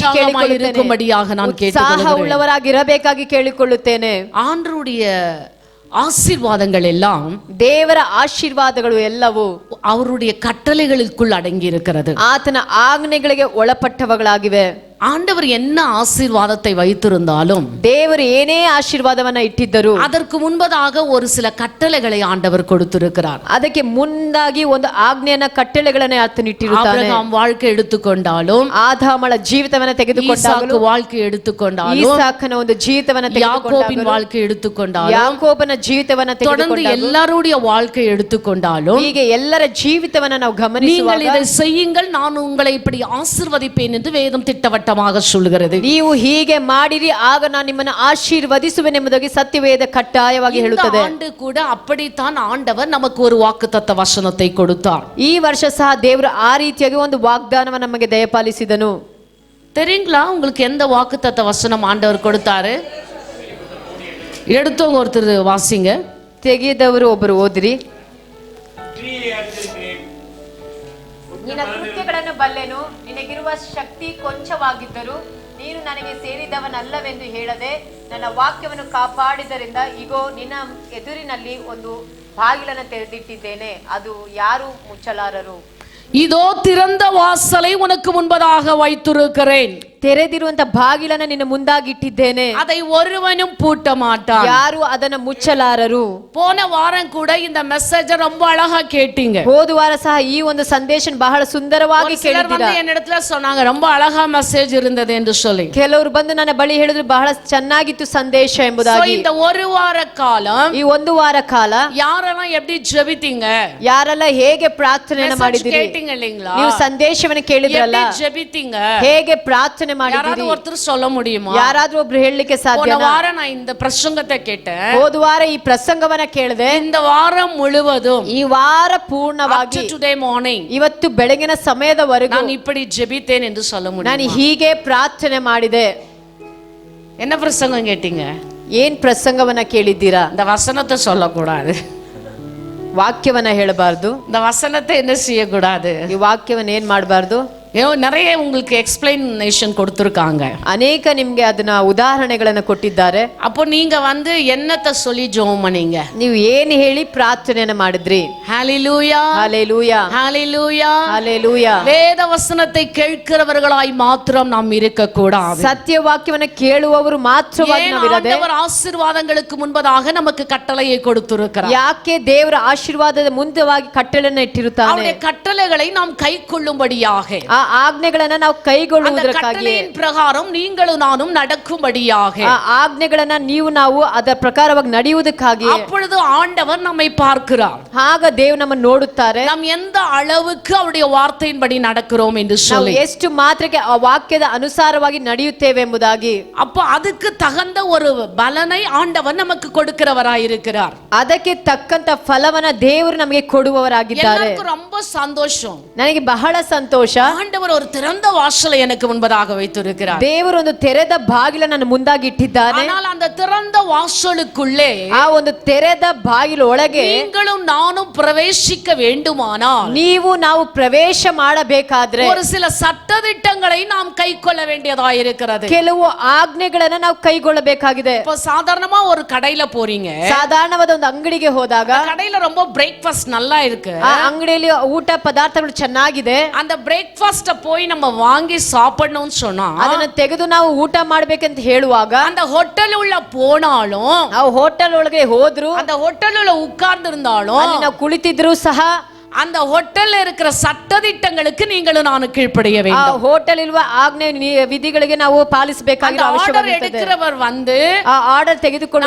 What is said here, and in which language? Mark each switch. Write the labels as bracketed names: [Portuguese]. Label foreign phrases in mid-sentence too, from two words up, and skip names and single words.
[Tamil] இருக்கும்படியாக நான் கேட்டுக்கொள்கிறேன். [Kannada] ಉತ್ಸಾಹವುಳ್ಳವರಾಗಿರಬೇಕಾಗಿ ಕೇಳಿಕೊಳ್ಳುತ್ತೇನೆ. [Tamil] ஆண்டவருடைய ஆசீர்வாதங்கள் எல்லாம், [Kannada] ದೇವರ ಆಶೀರ್ವಾದಗಳು ಎಲ್ಲವೂ [Tamil] அவருடைய கட்டளைகளுக்குள் அடங்கி இருக்கிறது. [Kannada] ಆತನ ಆಜ್ಞೆಗಳಿಗೆ ಒಳಪಟ್ಟವುಗಳಾಗಿವೆ. [Tamil] ஆண்டவர் என்ன ஆசீர்வாதத்தை வைத்திருந்தாலும், [Kannada] ದೇವರು ಏನೇ ಆಶೀರ್ವಾದವನ್ನ ಇಟ್ಟಿದ್ದರು, [Tamil] அதற்கு முன்பதாக ஒரு சில கட்டளைகளை ஆண்டவர் கொடுத்திருக்கிறார். [Kannada] ಅದಕ್ಕೆ ಮುಂದಾಗಿ ಒಂದು ಆಜ್ಞೆಯನ್ನ ಕಟ್ಟಳೆಗಳನ್ನ ಆತನು ಇಟ್ಟಿರುತ್ತಾನೆ. [Tamil] ஆபிரகாம் வாழ்க்கை எடுத்துக்கொண்டாலும், [Kannada] ಆದಾಮಳ ಜೀವಿತವನ್ನ ತೆಗೆದುಕೊಂಡಾಗಲೂ, [Tamil] ஈசாக்கு வாழ்க்கை எடுத்துக்கொண்டாலும், [Kannada] ಈಸಾಕನ ಒಂದು ಜೀವಿತವನ್ನ [Tamil] யாக்கோபின் [Kannada] ತೆಗೆದುಕೊಂಡಾಗಲೂ, [Tamil] வாழ்க்கை எடுத்துக்கொண்டாலும், [Kannada] ಯಾಕೋಬನ ಜೀವಿತವನ್ನ [Tamil] தொடர்ந்து [Kannada] ತೆಗೆದುಕೊಂಡಾಗಲೂ, [Tamil] எல்லாருடைய வாழ்க்கை எடுத்துக்கொண்டாலும், [Kannada] ಹೀಗೆ ಎಲ್ಲರ ಜೀವಿತವನ್ನ ನಾವು [Tamil] நீங்கள் [Kannada] ಗಮನಿಸುವಾಗ, [Tamil] இதை செய்யுங்கள், நான் உங்களை இப்படி ஆசீர்வதிப்பேன் என்று வேதம் திட்டவட்டமாக சொல்கிறது. [Kannada] ನೀವು ಹೀಗೆ ಮಾಡಿರಿ ಆಗ ನಾನು ನಿಮ್ಮನ್ನು ಆಶೀರ್ವದಿಸುವೆನೆಂಬುದಾಗಿ ಸತ್ಯವೇದ ಕಡ್ಡಾಯವಾಗಿ ಹೇಳುತ್ತದೆ. [Tamil] ஆண்டு கூட அப்படித்தான் ஆண்டவர் நமக்கு ஒரு வாக்குத்தத்த வசனத்தை கொடுத்தார். [Kannada] ಈ ವರ್ಷ ಸಹ ದೇವರು ಆ ರೀತಿಯಾಗಿ ಒಂದು ವಾಗ್ದಾನವನ್ನು ನಮಗೆ ದಯಪಾಲಿಸಿದನು. [Tamil] தெரியுங்களா உங்களுக்கு எந்த வாக்குத்தத்த வசனம் ஆண்டவர் கொடுத்தாரு? எடுத்தவங்க ஒருத்தர் வாசிங்க. [Kannada] ತೆಗೆದವರು ಒಬ್ಬರು ಓದಿರಿ. ನಿನ್ನ ಕೃತ್ಯಗಳನ್ನು ಬಲ್ಲೆನು, ನಿನಗಿರುವ ಶಕ್ತಿ ಕೊಂಚವಾಗಿದ್ದರೂ ನೀನು ನನಗೆ ಸೇರಿದವನಲ್ಲವೆಂದು ಹೇಳದೆ ನನ್ನ ವಾಕ್ಯವನ್ನು ಕಾಪಾಡಿದ್ದರಿಂದ ಇಗೋ ನಿನ್ನ ಎದುರಿನಲ್ಲಿ ಒಂದು ಬಾಗಿಲನ್ನು ತೆರೆದಿಟ್ಟಿದ್ದೇನೆ, ಅದು ಯಾರು ಮುಚ್ಚಲಾರರು. [Tamil] இதோ திறந்த வாசலை உனக்கு முன்பதாக வைத்திருக்கிறேன். [Kannada] ತೆರೆದಿರುವಂತ ಬಾಗಿಲನ್ನ ನಿನ್ನ ಮುಂದಾಗಿಟ್ಟಿದ್ದೇನೆ, [Tamil] அதை ஒருவனும் பூட்ட மாட்டான். [Kannada] ಯಾರು ಅದನ್ನ ಮುಚ್ಚಲಾರರು. [Tamil] போன வாரம் கூட இந்த மெசேஜ் ரொம்ப அழகா கேட்டீங்க. [Kannada] ಹೋದ ವಾರ ಸಹ ಈ ಒಂದು ಸಂದೇಶ ಬಹಳ ಸುಂದರವಾಗಿ ಕೇಳಿದ್ದೀರಾ. [Tamil] என்னிடத்துல சொன்னாங்க, ரொம்ப அழகா மெசேஜ் இருந்தது என்று சொல்லி. [Kannada] ಕೆಲವರು ಬಂದು ನನ್ನ ಬಳಿ ಹೇಳಿದ್ರು ಬಹಳ ಚೆನ್ನಾಗಿತ್ತು ಸಂದೇಶ ಎಂಬುದಾಗಿ. [Tamil] இந்த ஒரு வார காலம், [Kannada] ಈ ಒಂದು ವಾರ ಕಾಲ [Tamil] யாரெல்லாம் எப்படி ஜெபித்தீங்க, [Kannada] ಯಾರೆಲ್ಲ ಹೇಗೆ ಪ್ರಾರ್ಥನೆಯನ್ನು ಮಾಡಿದಿರಿ, [Tamil] கேட்டீங்க இல்லீங்களா? [Kannada] ನೀವು ಸಂದೇಶವನ್ನು ಕೇಳಿದ್ರಲ್ಲ, [Tamil] எப்படி ஜெபித்தீங்க, [Kannada] ಹೇಗೆ ಪ್ರಾರ್ಥನೆ ಮಾಡಿದಿರಿ, [Tamil] யாராவது ஒருத்தர் சொல்ல முடியுமா? [Kannada] ಯಾರಾದ್ರೂ ಒಬ್ರು ಹೇಳಲಿಕ್ಕೆ ಸಾಧ್ಯ? [Tamil] போன வாரம் நான் இந்த பிரசங்கத்தை கேட்டேன். [Kannada] ಹೋದ ವಾರ ಈ ಪ್ರಸಂಗವನ್ನ ಕೇಳಿದೆ. [Tamil] இந்த வாரம் முழுவதும், [Kannada] ಈ ವಾರ ಪೂರ್ಣವಾಗಿ [English] today morning, [Kannada] ಇವತ್ತು ಬೆಳಗಿನ ಸಮಯದವರೆಗೂ [Tamil] நான் இப்படி ஜெபித்தேன் என்று சொல்ல [Kannada] ನಾನು [Tamil] முடியும். [Kannada] ಹೀಗೆ ಪ್ರಾರ್ಥನೆ ಮಾಡಿದೆ. [Tamil] என்ன பிரசங்கம் கேட்டீங்க? [Kannada] ಏನ್ ಪ್ರಸಂಗವನ್ನ ಕೇಳಿದ್ದೀರಾ? [Tamil] இந்த வசனத்தை சொல்லக்கூடாது. [Kannada] ವಾಕ್ಯವನ್ನ ಹೇಳಬಾರ್ದು. [Tamil] இந்த வசனத்தை என்ன செய்யக்கூடாது? [Kannada] ಈ ವಾಕ್ಯವನ್ನ ಏನ್ ಮಾಡಬಾರ್ದು? [Tamil] நிறைய உங்களுக்கு எக்ஸ்பிளனேஷன் கொடுத்திருக்காங்க. [Kannada] ಅನೇಕ ನಿಮ್ಗೆ ಅದನ್ನ ಉದಾಹರಣೆಗಳನ್ನ ಕೊಟ್ಟಿದ್ದಾರೆ. [Tamil] அப்போ நீங்க வந்து என்னத்தை சொல்லி ஜெபம் பண்ணீங்க? [Kannada] ನೀವು ಏನ್ ಹೇಳಿ ಪ್ರಾರ್ಥನೆಯನ್ನ ಮಾಡಿದ್ರಿ? [Tamil] ஹalleluya ஹalleluya ஹalleluya ஹalleluya. வேத வசனத்தை கேட்கிறவர்களாய் மாத்திரம் நாம் இருக்க கூடாது. [Kannada] ಸತ್ಯ ವಾಕ್ಯವನ್ನ ಕೇಳುವವರು ಮಾತ್ರವಾಗಿ ನಾವಿರದೆ, [Tamil] ஆண்டவர் ஆசீர்வாதங்களுக்கு முன்பதாக நமக்கு கட்டளையை கொடுத்திருக்கிறார். [Kannada] ಯಾಕೆ ದೇವರ ಆಶೀರ್ವಾದದ ಮುಂದವಾಗಿ ಕಟ್ಟಳೆಯನ್ನು ಇಟ್ಟಿರುತ್ತಾನೆ. [Tamil] அவருடைய கட்டளைகளை நாம் கைக்கொள்ளும்படியாக, [Kannada] ಆ ಆ ಆಜ್ಞೆಗಳನ್ನ ನಾವು [Tamil] அந்த [Kannada] ಕೈಗೊಳ್ಳುವುದಕ್ಕಾಗಿ [Tamil] கட்டளையின் பிரகாரம் நீங்களும் நானும் நடக்கும்படியாக [Kannada] ಆ ಆಜ್ಞೆಗಳನ್ನ ನೀವು ನಾವು ಅದರ ಪ್ರಕಾರವಾಗಿ ನಡೆಯುವುದಕ್ಕಾಗಿ [Tamil] அப்பொழுது ஆண்டவர் நம்மை பார்க்கிறார். [Kannada] ಆಗ ದೇವರು ನಮ್ಮನ್ನು ನೋಡುತ್ತಾರೆ. [Tamil] நாம் எந்த அளவுக்கு அவருடைய வார்த்தையின்படி நடக்கிறோம் என்று [Kannada] ನಾವು [Tamil] சொல்லி [Kannada] ಎಷ್ಟು ಮಾತ್ರಕ್ಕೆ ಆ ವಾಕ್ಯದ ಅನುಸಾರವಾಗಿ ನಡೆಯುತ್ತೇವೆ ಎಂಬುದಾಗಿ [Tamil] அப்ப அதுக்கு தகுந்த ஒரு பலனை ஆண்டவர் நமக்கு கொடுக்கிறவராயிருக்கிறார். [Kannada] ಅದಕ್ಕೆ ತಕ್ಕಂತ ಫಲವನ್ನ ದೇವರು ನಮಗೆ ಕೊಡುವವರಾಗಿದ್ದಾರೆ. [Tamil] எனக்கு ரொம்ப சந்தோஷம். [Kannada] ನನಗೆ ಬಹಳ ಸಂತೋಷ. [Tamil] ஆண்டவர் ஒரு திறந்த வாசலை எனக்கு முன்பதாக வைத்திருக்கிறார். [Kannada] ದೇವರು ಒಂದು ತೆರೆದ ಬಾಗಿಲ ನನ್ನ ಮುಂದಾಗಿ ಇಟ್ಟಿದ್ದಾನೆ. [Tamil] ஆனால் அந்த திறந்த வாசலுக்குள்ளே [Kannada] ಆ ಒಂದು ತೆರೆದ ಬಾಗಿಲ ಒಳಗೆ [Tamil] நீங்களும் நானும் பிரவேசிக்க வேண்டுமானால் [Kannada] ನೀವು ನಾವು ಪ್ರವೇಶ ಮಾಡಬೇಕಾದ್ರೆ [Tamil] ஒரு சில சட்டதிட்டங்களை நாம் கைக்கொள்ள வேண்டியதாயிருக்கிறது. [Kannada] ಕೆಲವು ಆಜ್ಞೆಗಳನ್ನ ನಾವು ಕೈಗೊಳ್ಳಬೇಕಾಗಿದೆ. [Tamil] இப்ப சாதாரணமா ஒரு கடையில போறீங்க, [Kannada] ಸಾಧಾರಣವಾದ ಒಂದು ಅಂಗಡಿಗೆ ಹೋದಾಗ [Tamil] கடையில ரொம்ப பிரேக்ஃபாஸ்ட் நல்லா இருக்கு, [Kannada] ಆ ಅಂಗಡಿಯಲ್ಲಿ ಊಟ ಪದಾರ್ಥಗಳು ಚೆನ್ನಾಗಿದೆ, [Tamil] அந்த பிரேக்ஃபாஸ்ட போய் நம்ம வாங்கி சாப்பிடணும்னு சொன்னா [Kannada] ಅದನ್ನ ತೆಗೆದು ನಾವು ಊಟ ಮಾಡ್ಬೇಕಂತ ಹೇಳುವಾಗ [Tamil] அந்த ஹோட்டல் உள்ள போனாலும் [Kannada] ಆ ಹೋಟೆಲ್ ಒಳಗೆ ಹೋದ್ರು [Tamil] அந்த ஹோட்டல் உள்ள உட்கார்ந்து இருந்தாலும் [Kannada] ಅಲ್ಲಿ ನಾವು ಕುಳಿತಿದ್ರು ಸಹ [Tamil] அந்த ஹோட்டல்ல இருக்கிற சட்டதிட்டங்களுக்கு நீங்களும் நானும் கீழ்ப்படிய [Kannada] ಆ [Tamil] வேண்டும். [Kannada] ಹೋಟೆಲ್ ಇರುವ ಆಜ್ಞೆ ವಿಧಿಗಳಿಗೆ ನಾವು [Tamil] அந்த [Kannada] ಪಾಲಿಸಬೇಕಾಗಿರೋ [Tamil] ஆர்டர் [Kannada] ಅವಶ್ಯಕತೆ ಇದೆ. [Tamil] எடுக்கிறவர் வந்து [Kannada] ಆ ಆರ್ಡರ್ ತೆಗೆದುಕೊಳ್ಳುವವರು